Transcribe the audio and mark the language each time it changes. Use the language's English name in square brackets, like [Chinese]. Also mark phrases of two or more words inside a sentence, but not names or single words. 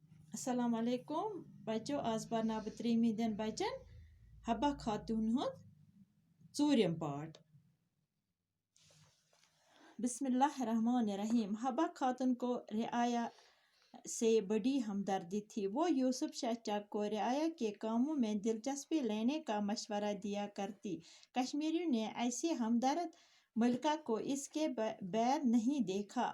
[Arabic] السلام علیکم [Kashmiri] بچو آز پرنا بہ تریمہ دن بچن حبہ خاتون ہند ژوٗرِم پارٹ. [Arabic] بسم اللہ الرحمن الرحیم. [Urdu] حبہ خاتون کو رعایا سے بڑی ہمدردی تھی. وہ یوسف شاہ چک کو رعایا کے کاموں میں دلچسپی لینے کا مشورہ دیا کرتی. کشمیریوں نے ایسی ہمدرد ملکہ کو اس کے بعد نہیں دیکھا.